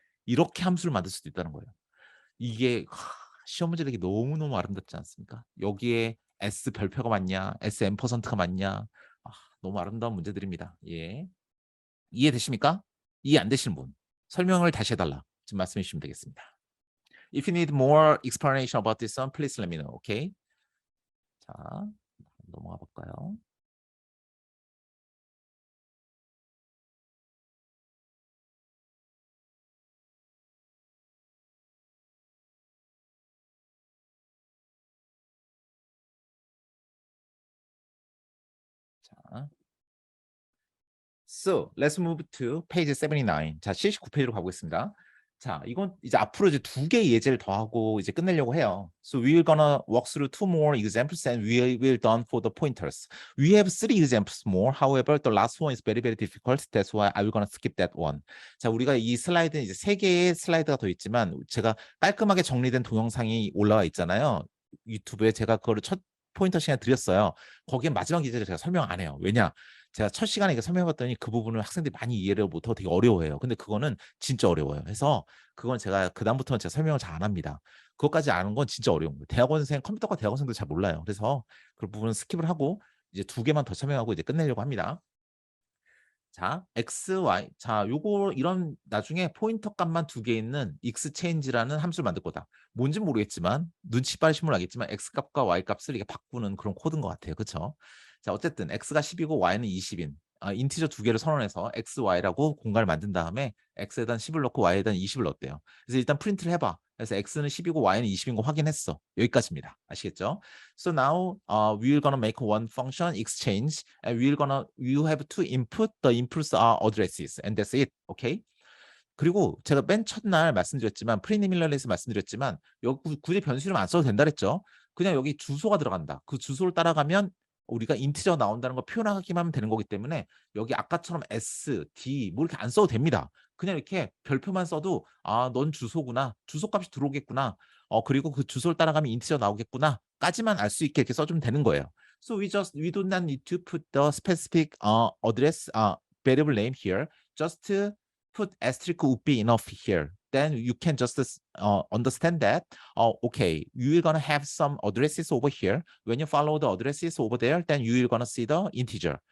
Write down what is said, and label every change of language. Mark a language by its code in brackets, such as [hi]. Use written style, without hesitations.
[ko] 이렇게 함수를 만들 수도 있다는 거예요. 이게 시험 문제 내기 너무너무 아름답지 않습니까? 여기에 S 별표가 맞냐, S %가 맞냐, 너무 아름다운 문제들입니다. 예. 이해되십니까? 이해 안 되시는 분 설명을 다시 해달라. 지금 말씀해 주시면 되겠습니다. [en] If you need more explanation about this one, please let me know. [ko] Okay? 자, 넘어가 볼까요? [en] 자, So let's move to page 79. [ko] 자, 79페이지로 가보겠습니다. 자, 이건 이제 앞으로 이제 2개의 예제를 더 하고 이제 끝내려고 해요. [en] So we're gonna walk through 2 more examples and we will done for the pointers. We have 3 examples more. However, the last one is very, very difficult. That's why I will gonna skip that one. [ko] 자, 우리가 이 슬라이드는 이제 3개의 슬라이드가 더 있지만 제가 깔끔하게 정리된 동영상이 올라와 있잖아요. 유튜브에 제가 그거를 첫 포인터 시간에 드렸어요. 거기에 마지막 예제를 제가 설명 안 해요. 왜냐? 제가 첫 시간에 이거 설명해봤더니 그 부분을 학생들이 많이 이해를 못하고 되게 어려워해요. 근데 그거는 진짜 어려워요. 그래서 그건 제가 그다음부터는 제가 설명을 잘 안 합니다. 그것까지 아는 건 진짜 어려운 거예요. 대학원생, 컴퓨터과 대학원생도 잘 몰라요. 그래서 그 부분은 스킵을 하고 이제 2개만 더 설명하고 이제 끝내려고 합니다. 자, x, y. 자, 요거 이런 나중에 포인터 값만 2개 있는 xchange라는 함수를 만들 거다. 뭔지 모르겠지만 눈치 빠르시면 알겠지만 x 값과 y 값을 이게 바꾸는 그런 코드인 것 같아요. 그렇죠? 자, 어쨌든 x가 10이고 y는 20인 인티저 2개를 선언해서 x, y라고 공간을 만든 다음에 x에다 10을 넣고 y에다 20을 넣었대요. 그래서 일단 프린트를 해봐. 그래서 x는 10이고 y는 20인 거 확인했어. 여기까지입니다. 아시겠죠? [en] So now we're gonna make one function exchange and you have to input the inputs are addresses and that's it. Okay? [ko] 그리고 제가 맨 첫날 말씀드렸지만 프리리미널에서 말씀드렸지만 여기 굳이 변수 이름 안 써도 된다 그랬죠. 그냥 여기 주소가 들어간다. 그 주소를 따라가면 우리가 인티저 나온다는 거 표현하기만 하면 되는 거기 때문에 여기 아까처럼 S, D 뭐 이렇게 안 써도 됩니다. 그냥 이렇게 별표만 써도 넌 주소구나. 주소값이 들어오겠구나. 그리고 그 주소를 따라가면 인티저 나오겠구나. 까지만 알 수 있게 이렇게 써주면 되는 거예요. [en] So we do not need to put the specific address variable name here. Just put asterisk would be enough here. Then you can just understand that, okay, you're gonna have some addresses over here. When you follow the addresses over there, then you're gonna see the integer.